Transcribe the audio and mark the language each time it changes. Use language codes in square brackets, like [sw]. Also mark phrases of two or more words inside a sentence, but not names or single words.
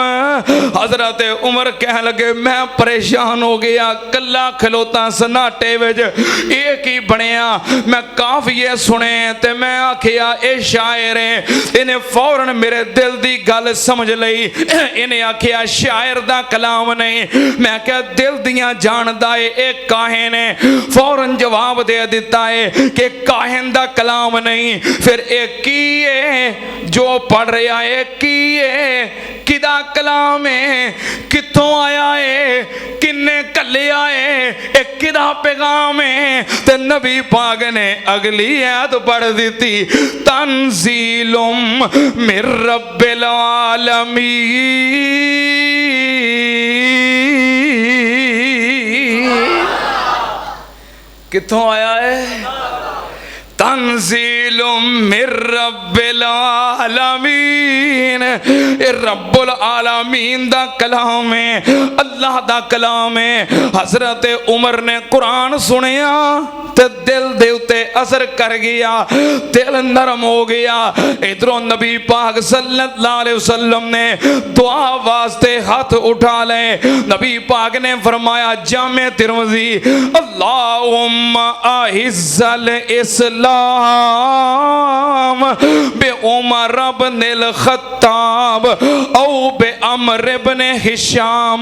[pa] ਹਜ਼ਰਤ ਉਮਰ ਕਹਿਣ ਲੱਗੇ, ਮੈਂ ਪਰੇਸ਼ਾਨ ਹੋ ਗਿਆ, ਕੱਲਾ ਖਲੋਤਾ ਸੰਨਾਟੇ ਵਿਚ, ਇਕ ਹੀ ਬਣਿਆ। ਮੈਂ ਕਾਫ਼ੀਏ ਸੁਣੇ ਤੇ ਮੈਂ ਆਖਿਆ ਏ ਸ਼ਾਇਰ ਹੈ, ਇਨ੍ਹੇਂ ਫ਼ੌਰਨ ਮੇਰੇ ਦਿਲ ਦੀ ਗੱਲ ਸਮਝ ਲਈ। ਇਨ੍ਹੇਂ ਆਖਿਆ ਸ਼ਾਇਰ ਦਾ ਕਲਾਮ ਨਹੀਂ, ਮੈਂ ਕਿਆ ਦਿਲ ਦੀਆਂ ਜਾਣਦਾ ਹੈ, ਇਕ ਕਾਹਿਨ ਹੈ। ਫ਼ੌਰਨ ਜਵਾਬ ਦੇ ਦਿੱਤਾ ਹੈ ਕਿ ਕਾਹਿਨ ਦਾ ਕਲਾਮ ਨਹੀਂ, ਫਿਰ ਇਕ ਕੀ ਹੈ ਜੋ ਪੜ੍ਹ ਰਿਹਾ ਹੈ, ਕੀ ਹੈ ਕਿਦਾ ਕਲਾਮ ਹੈ, ਕਿੱਥੋਂ ਆਇਆ ਹੈ, ਕਿੰਨੇ ਘੱਲਿਆ ਹੈ, ਇਕ ਕਿਦਾ ਪੈਗ਼ਾਮ ਹੈ। ਤੇ ਨਬੀ ਪਾਕ ਨੇ ਅਗਲੀ ਆਇਤ ਪੜ੍ਹ ਦੀ, [ar] تنزيل من رب العالمين. [pa] ਕਿੱਥੋਂ ਆਇਆ ਹੈ, [ar] تنزيل من رب العالمين. [pa] ਯੇ [ar] رب العالمين [pa] ਦਾ ਕਲਾਮ ਹੈ, ਅੱਲਾਹ ਦਾ ਕਲਾਮ ਹੈ। ਹਜ਼ਰਤ ਉਮਰ ਨੇ ਕੁਰਾਨ ਸੁਣਿਆ ਤੇ ਦਿਲ ਦੇ ਉੱਤੇ ਅਸਰ ਕਰ ਗਿਆ, ਦਿਲ ਨਰਮ ਹੋ ਗਿਆ। ਇਧਰੋਂ ਨਬੀ ਪਾਕ [ar] صلى الله عليه وسلم [pa] ਨੇ ਦੁਆ ਵਾਸਤੇ ਹੱਥ ਉਠਾ ਲੇ। ਨਬੀ ਪਾਕ ਨੇ ਫ਼ਰਮਾਇਆ, ਜਾਮੇ ਤਿਰਮਿਜ਼ੀ, [ar] اللهم أعز الإسلام ب عمر ابن الخطاب أو ب عمرو ابن هشام.